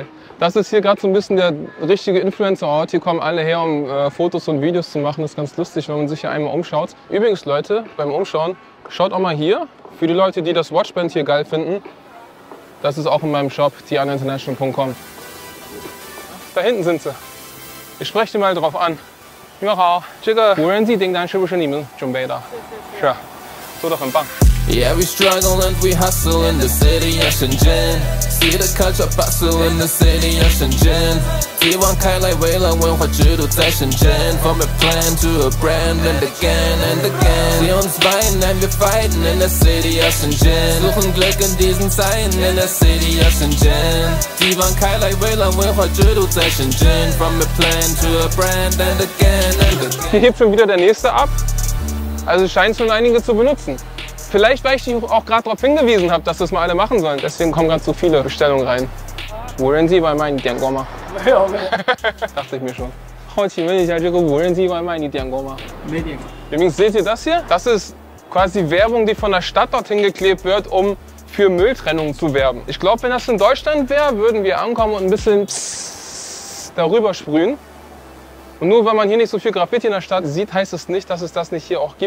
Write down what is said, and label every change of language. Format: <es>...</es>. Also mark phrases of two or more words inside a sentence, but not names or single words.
<de>Das ist hier gerade so ein bisschen der richtige Influencer-Ort. Hier kommen alle her, um Fotos und Videos zu machen. Das ist ganz lustig, wenn man sich hier einmal umschaut. Übrigens, Leute, beim Umschauen, schaut auch mal hier. Für die Leute, die das Watchband hier geil finden, das ist auch in meinem Shop, tianinternational.com. Da hinten sind sie. Ich spreche die mal drauf an. 你们好，这个无人机订单是不是你们准备的？是啊，做得很棒。</de> <en>Yeah, we struggle and we hustle in the city of Shenzhen. See the culture bustle in the city of Shenzhen.</en> <zh>希望开来未来文化制度在深圳</zh> <en>From a plan to a brand and again and again.</en> <de>Sie uns weinen</de> <en>and wir fighten in the city of Shenzhen.</en> <de>Suchen Glück in diesen Zeiten</de> <en>in the city of Shenzhen.</en> <zh>希望开来未来文化制度在深圳</zh> <en>From a plan to a brand and again and again.</en> <de>Hier hebt schon wieder der nächste ab. Also scheint schon einige zu benutzen. Vielleicht, weil ich die auch gerade darauf hingewiesen habe, dass das mal alle machen sollen. Deswegen kommen gerade so viele Bestellungen rein.</de> <zh>无人机外卖你点过吗？ 没有。</zh> <de>Dachte ich mir schon.</de> <zh>好奇问一下，这个无人机外卖你点过吗？没点过。</zh> <de>Übrigens, seht ihr das hier? Das ist quasi Werbung, die von der Stadt dorthin geklebt wird, um für Mülltrennung zu werben. Ich glaube, wenn das in Deutschland wäre, würden wir ankommen und ein bisschen darüber sprühen. Und nur weil man hier nicht so viel Graffiti in der Stadt sieht, heißt es nicht, dass es das nicht hier auch gibt.</de>